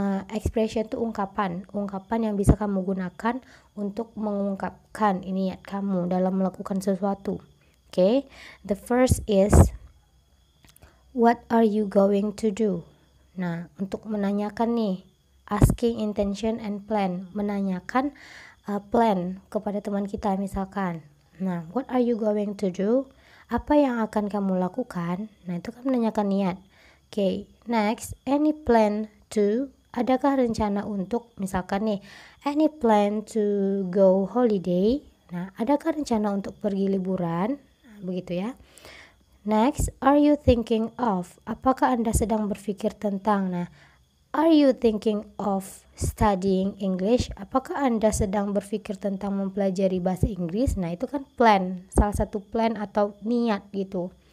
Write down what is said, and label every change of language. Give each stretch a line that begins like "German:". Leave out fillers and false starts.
Indonesian: Expression itu ungkapan yang bisa kamu gunakan untuk mengungkapkan niat kamu dalam melakukan sesuatu.
English: Okay, the first is what are you going to do?
Indonesian: Nah, untuk menanyakan nih,
English: asking intention and plan,
Indonesian: menanyakan plan kepada teman kita misalkan.
English: Nah, what are you going to do?
Indonesian: Apa yang akan kamu lakukan? Nah, itu kan menanyakan niat.
English: Okay, next, any plan to,
Indonesian: adakah rencana untuk, misalkan nih,
English: any plan to go holiday?
Indonesian: Nah, adakah rencana untuk pergi liburan? Begitu ya.
English: Next, are you thinking of?
Indonesian: Apakah Anda sedang berpikir tentang?
English: Nah, are you thinking of studying English?
Indonesian: Apakah Anda sedang berpikir tentang mempelajari bahasa Inggris? Nah, itu kan plan, salah satu plan atau niat gitu.